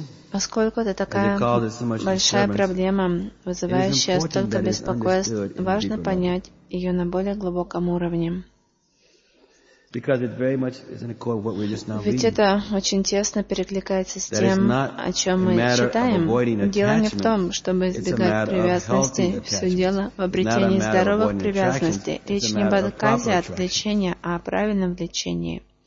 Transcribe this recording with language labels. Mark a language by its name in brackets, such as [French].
[Russian] Поскольку это такая большая проблема, вызывающая столько беспокойств, важно понять ее на более глубоком уровне. [English] Because it very much is in accord with what we just now reading. [Russian] Ведь это очень тесно перекликается с тем, о чем мы читаем. Дело не в том, чтобы избегать привязанностей. Все дело в обретении здоровых привязанностей. Речь не об отказе от влечения, а о правильном влечении.